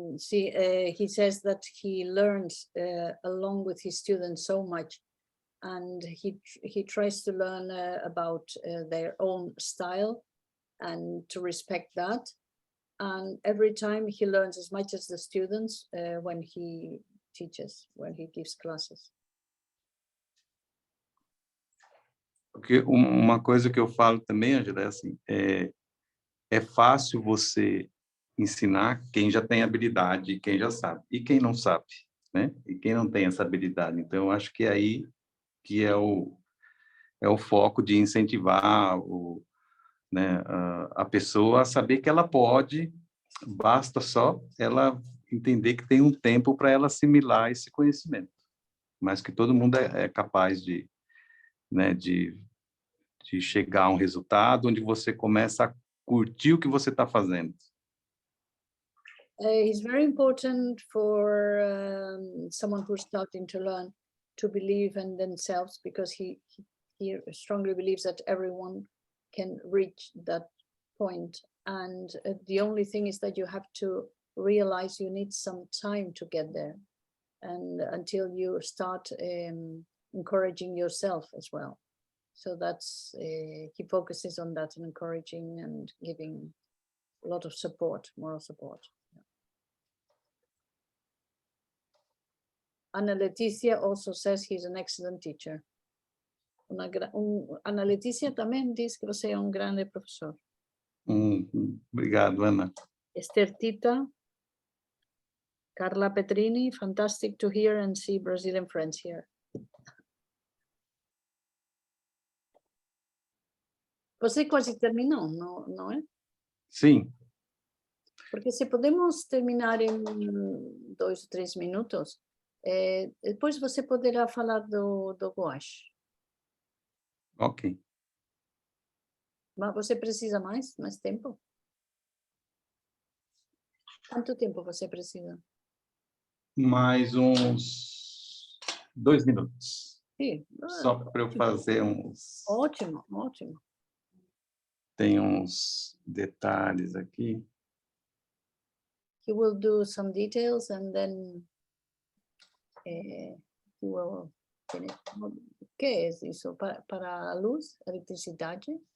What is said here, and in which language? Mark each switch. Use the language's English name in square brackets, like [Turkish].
[English] He says that he learns along with his students so much, and he tries to learn about their own style and to respect that. And every time he learns as much as the students when he teaches, when he gives classes. [Portuguese] Porque uma coisa que eu falo também, Angela, é assim, é fácil você ensinar quem já tem habilidade, quem já sabe, e quem não sabe, né? E quem não tem essa habilidade. Então, eu acho que é aí que é o foco de incentivar né, a pessoa a saber que ela pode, basta só ela entender que tem um tempo para ela assimilar esse conhecimento, mas que todo mundo é capaz de, né, de chegar a um resultado onde você começa a curtir o que você está fazendo. [English] It's very important for someone who's starting to learn to believe in themselves, because he strongly believes that everyone can reach that point. And the only thing is that you have to realize you need some time to get there, and until you start encouraging yourself as well. So that's he focuses on that, and encouraging and giving a lot of support, moral support. Ana Leticia also says he's an excellent teacher. [Portuguese] Ana Leticia também diz que você é grande professor. Obrigado, Ana. [English] Esther Tita, Carla Petrini, fantastic to hear and see Brazilian friends here. [Portuguese] Você quase terminou, não é? Sim. Porque se podemos terminar em 2 ou 3 minutos, depois você poderá falar do gouache. Ok. Mas você precisa mais tempo? Quanto tempo você precisa? Mais uns 2 minutos. Sim. Só para eu fazer uns... Ótimo, ótimo. Tem uns detalhes aqui. [English] He will do some details and then he will finish. [Portuguese] O que é isso? Para a luz, eletricidade?